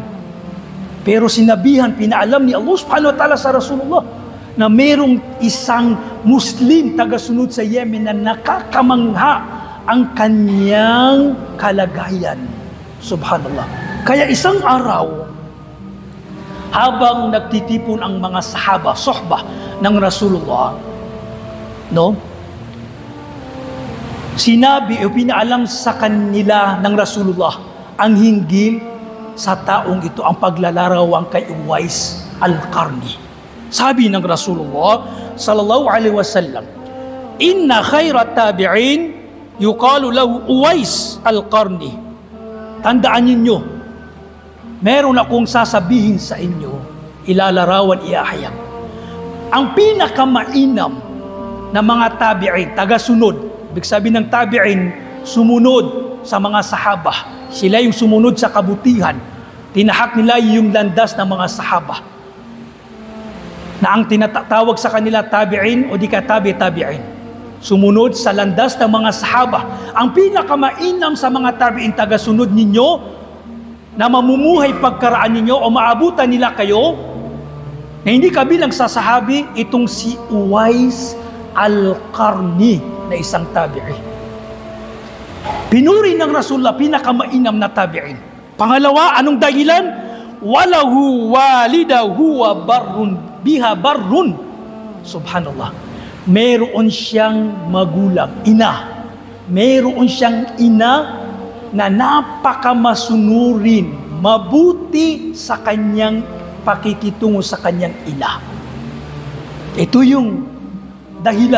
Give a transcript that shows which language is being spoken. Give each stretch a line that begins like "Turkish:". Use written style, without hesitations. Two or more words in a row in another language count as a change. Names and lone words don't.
Filipino: Pero sinabihan, pinaalam ni Allah
Arabic: سبحانه وتعالى
Filipino: sa Rasulullah na mayroong isang Muslim tagasunod sa Yemen na nakakamangha ang kanyang kalagayan. Subhanallah. Kaya isang araw, habang nagtitipon ang mga sahaba, sohbah ng Rasulullah, sinabi o pinaalam sa kanila ng Rasulullah ang hinggil sa taong ito, ang paglalarawan kay Uwais al-Qarni. Sabi ng
Arabic: Rasulullah صلى الله عليه وسلم, إن خير التابعين يقال له أويس القرني.
Filipino: Tandaan ninyo, meron akong sasabihin sa inyo, ilalarawan, iahayag. Ang pinakamainam na mga tabi'in, tagasunod, ibig sabihin ng tabi'in, sumunod sa mga sahaba. Sila yung sumunod sa kabutihan. Tinahak nila yung landas ng mga sahaba. Na ang tinatawag sa kanila tabi'in o di ka tabi'in. Sumunod sa landas ng mga sahaba. Ang pinakamainam sa mga tabi'in, tagasunod ninyo, na mamumuhay pagkaraan ninyo o maabutan nila kayo, na hindi kabilang sa sahabi, itong si Uwais al-Qarni na isang tabi'i. Pinuri ng Rasulullah, pinakamainam na tabi'in. Pangalawa, anong dahilan?
Arabic: وله والدة وبها بر.
Filipino: Subhanallah. Meron siyang magulang, ina. Meron siyang ina na napakamasunurin, mabuti sa kanyang pakikitungo sa kanyang ina. Ito yung dahilan.